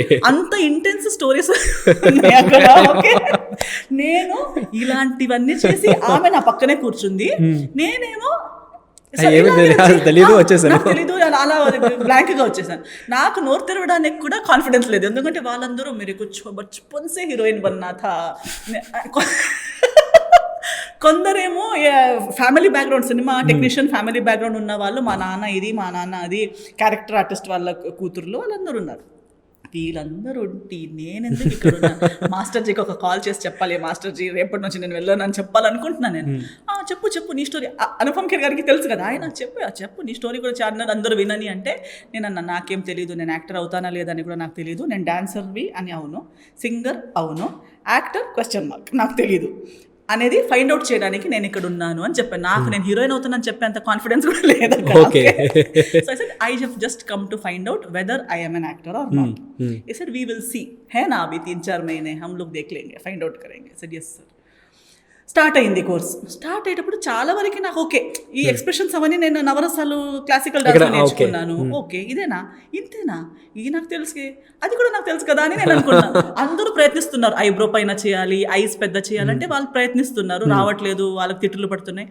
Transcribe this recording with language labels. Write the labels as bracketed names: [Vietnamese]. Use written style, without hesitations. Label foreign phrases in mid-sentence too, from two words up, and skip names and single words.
[Telugu] అంత ఇంటెన్స్ స్టోరీస్ అక్కడ. ఓకే, నేను ఇలాంటివన్నీ చేసి ఆమె నా పక్కనే కూర్చుంది, నేనేమో తెలీదు అలా బ్లాంక్ గా వచ్చేసాను. నాకు నోరు తెరవడానికి కూడా కాన్ఫిడెన్స్ లేదు, ఎందుకంటే వాళ్ళందరూ మీరు [Hindi] बचपन से हीरोइन बनना था. [Telugu] కొందరేమో [English] family background, cinema technician family background [Telugu] ఉన్న వాళ్ళు, మా నాన్న ఇది, మా నాన్న అది, [English] character artist [Telugu] వాళ్ళ కూతుర్లు, వాళ్ళందరూ ఉన్నారు. వీళ్ళందరూ ఉంటే నేనెందుకు ఇక్కడ ఉన్నా? మాస్టర్ జీకి ఒక కాల్ చేసి చెప్పాలి, మాస్టర్ జీ రేపటి నుంచి నేను వెళ్ళాను అని చెప్పాలనుకుంటున్నాను నేను. చెప్పు నీ స్టోరీ. అనుపమ్ ఖేర్ గారికి తెలుసు కదా, ఆయన చెప్పు నీ స్టోరీ కూడా చాలా అందరూ వినని అంటే నేను అన్నా, నాకేం తెలియదు, నేను యాక్టర్ అవుతానా లేదని కూడా నాకు తెలియదు, నేను డాన్సర్వి అని అవును, సింగర్ అవును, [English] actor question mark [Telugu] నాకు తెలీదు అనేది [English] find out [Telugu] చేయడానికి నేను ఇక్కడ ఉన్నాను అని చెప్పాను. నాకు నేను హీరోయిన్ అవుతానని చెప్పేంత కాన్ఫిడెన్స్ కూడా లేదు. [English] so I said I have just come to find out whether I am an actor or not. he said we will see, [Hindi] है ना अभी 3-4 महीने हम लोग देख लेंगे, [English] find out [Hindi] करेंगे. [English] I said yes sir. [Telugu] స్టార్ట్ అయింది కోర్స్. స్టార్ట్ అయ్యేటప్పుడు చాలా వరకు నాకు ఓకే, ఈ ఎక్స్ప్రెషన్స్ అవన్నీ నేను నవరసాలు [English] classical dance [Telugu] నేర్చుకున్నాను. ఓకే, ఇదేనా, ఇంతేనా, ఇది నాకు తెలుసు, అది కూడా నాకు తెలుసు కదా అని నేను అనుకున్నాను. అందరూ ప్రయత్నిస్తున్నారు, ఐబ్రో పైన చేయాలి, ఐస్ పెద్ద చేయాలంటే వాళ్ళు ప్రయత్నిస్తున్నారు, రావట్లేదు, వాళ్ళకి తిట్టులు పడుతున్నాయి.